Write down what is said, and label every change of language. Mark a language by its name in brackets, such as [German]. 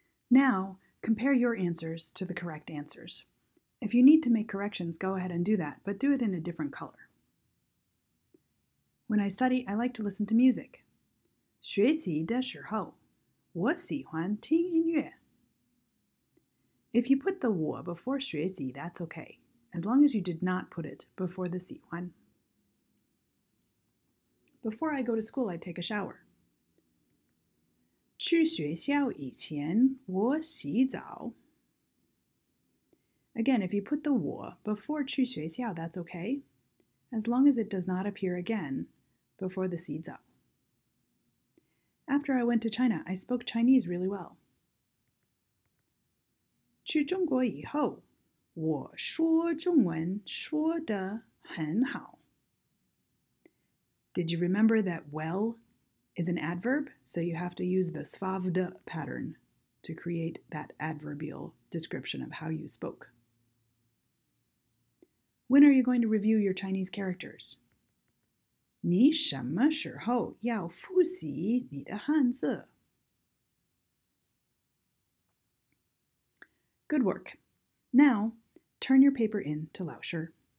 [English] Now, compare your answers to the correct answers. If you need to make corrections, go ahead and do that, but do it in a different color. When I study, I like to listen to music. [Chinese] 学习的时候，我喜欢听音乐. [English] If you put the 我 before 学习, that's okay, as long as you did not put it before the 喜欢. Before I go to school, I take a shower. [Chinese] 去学校以前，我洗澡. [English] Again, if you put the 我 before 去学校, that's okay, as long as it does not appear again before the 洗澡. After I went to China, I spoke Chinese really well. [Chinese] 去中国以后，我说中文说得很好. [English] Did you remember that well is an adverb? So you have to use the svavd pattern to create that adverbial description of how you spoke. When are you going to review your Chinese characters? [Chinese] 你什么时候要复习你的汉字? [English] Good work. Now, turn your paper in to 老师.